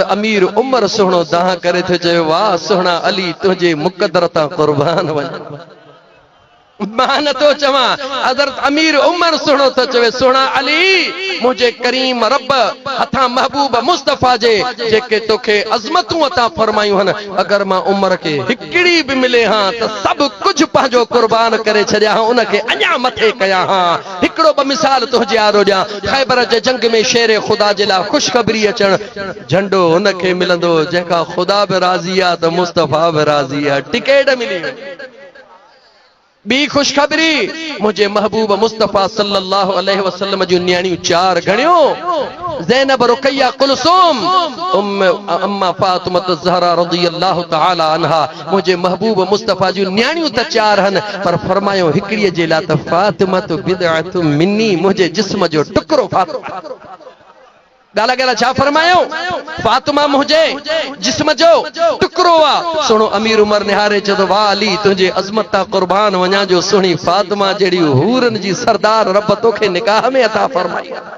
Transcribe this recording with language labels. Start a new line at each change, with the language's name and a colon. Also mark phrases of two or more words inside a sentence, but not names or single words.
Sindhi: अमीर उमर सुहिणो दाह करे थो चयो वाह सुहिणा अली तुंहिंजे मुक़दर तां क़ुर्बान वञ मां नथो चवां, हज़रत अमीर उमर सुणो तो चवे, सुणा अली मुझे करीम रब हथा महबूब मुस्तफा जे जेके तोखे अज़मतूं अता फरमायूं हन, अगर मां उमर के हिकड़ी भी मिले हां त सब कुछ पंहिंजो कुर्बान करे छॾिया हां, उनखे अञा मथे कया हां। हिकड़ो ब मिसाल तुंहिंजे आरो ॾियां, खैबर जे जंग में शेर खुदा जे लाइ ख़ुशख़बरी अचण, झंडो उनखे मिलंदो जंहिंखां खुदा बि राज़ी आहे त मुस्तफा बि राज़ी आहे, टिकेट मिली। बी खुशखबरी, मुझे महबूब मुस्तफा
Arabic: صلى الله عليه وسلم
Sindhi: जूं न्याणियूं चार घणियो, ज़ैनब, रुकैया, कुलसूम, अम्मा फातिमा ज़हरा
Arabic: رضي الله تعالى عنها.
Sindhi: मुझे महबूब मुस्तफा जूं न्याणियूं त चार हन, पर फरमायो हिकड़ीअ जे लाइ त फातिमा
Arabic: بضعة مني,
Sindhi: मुझे जिस्म जो टुकड़ो फातिमा। गाला गाला छा फरमायो, फातिमा मुझे जिस्म जो टुकड़ो आ। सुनो अमीर उमर निहारे चयो, वाह अली तुझे अज़मत ता कुर्बान वञा जो सुणी फातिमा जड़ी हूरन जी सरदार रब तोखे निकाह में अता फरमाई।